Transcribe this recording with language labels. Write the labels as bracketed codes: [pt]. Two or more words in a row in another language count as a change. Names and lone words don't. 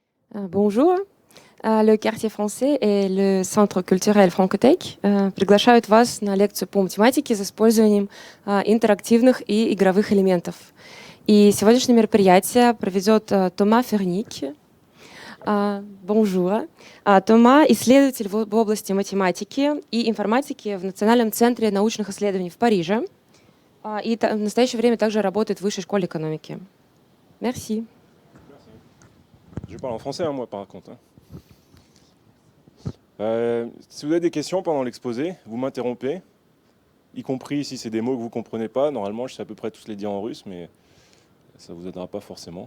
[fr] Bonjour. Le quartier français [ru] и [fr] le Centre culturel [ru] Франкотек приглашают вас на лекцию по математике с использованием интерактивных и игровых элементов. И сегодняшнее мероприятие проведет Тома Ферник. [fr] Bonjour. [ru] Тома – исследователь в области математики и информатики в Национальном центре научных исследований в Париже. И в настоящее время также работает в Высшей школе экономики. [fr] Merci. Je parle en français, moi, par contre. Si vous avez des questions pendant l'exposé, vous m'interrompez, y compris si c'est des mots que vous ne comprenez pas. Normalement, je sais à peu près tous les dire en russe, mais ça ne vous aidera pas forcément.